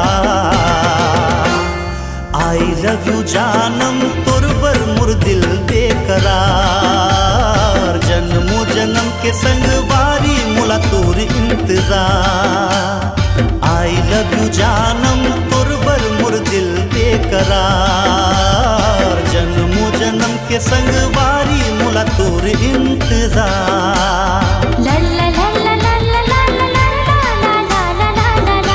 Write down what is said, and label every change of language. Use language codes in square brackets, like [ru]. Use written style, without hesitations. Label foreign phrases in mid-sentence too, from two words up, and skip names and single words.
[en] I love you [hne] जानम तुर बर मुर दिल बेकरार। जन्मों जन्म के संग वारी मुला तुर इंतजार। [en] I love you [hne] जानम तुर बर मुर दिल बेकरार। जन्मों जन्म के संग वारी मुला तुर इंतजार। ला ला ला ला ला ला ला ला ला ला ला ला ला ला ला।